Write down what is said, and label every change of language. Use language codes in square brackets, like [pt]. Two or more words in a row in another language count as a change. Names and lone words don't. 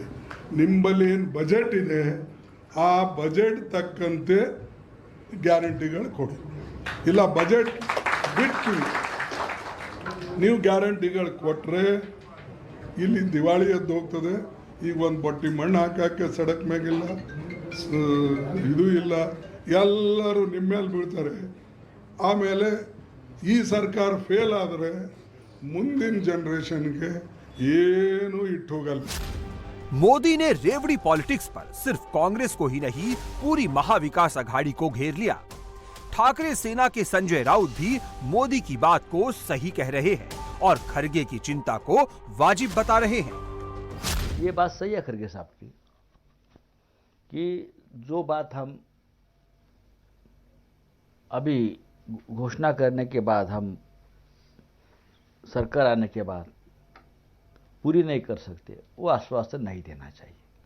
[kn] ನಿಮ್ಮಲ್ಲಿ ಏನು ಬಜೆಟ್ ಇದೆ ಆ ಬಜೆಟ್ ತಕ್ಕಂತೆ ಗ್ಯಾರಂಟಿಗಳು ಕೊಡಿ, ಇಲ್ಲ ಬಜೆಟ್ ಬಿಟ್ಟು ನೀವು ಗ್ಯಾರಂಟಿಗಳು ಕೊಟ್ಟರೆ ಇಲ್ಲಿ ದಿವಾಳಿ ಎದ್ದು ಹೋಗ್ತದೆ. ಈಗ ಒಂದು ಬಟ್ಟಿ ಮಣ್ಣು ಹಾಕಕ್ಕೆ ಸಡಕ್ ಮ್ಯಾಗಿಲ್ಲ, ಇದು ಇಲ್ಲ, ಎಲ್ಲರೂ ನಿಮ್ಮ ಮೇಲೆ ಬೀಳ್ತಾರೆ. ಆಮೇಲೆ ಈ ಸರ್ಕಾರ ಫೇಲ್ ಆದರೆ ಮುಂದಿನ जनरेशनಗೆ ಏನು ಇಟ್ಟು ಹೋಗಲ್ಲ. [hi] मोदी ने रेवड़ी पॉलिटिक्स पर सिर्फ कांग्रेस को ही नहीं पूरी महाविकास अघाड़ी को घेर लिया। ठाकरे सेना के संजय राउत भी मोदी की बात को सही कह रहे हैं और खरगे की चिंता को वाजिब बता रहे हैं। ये बात सही है खरगे साहब की कि जो बात हम अभी घोषणा करने के बाद, हम सरकार आने के बाद पूरी नहीं कर सकते, वो आश्वासन नहीं देना चाहिए।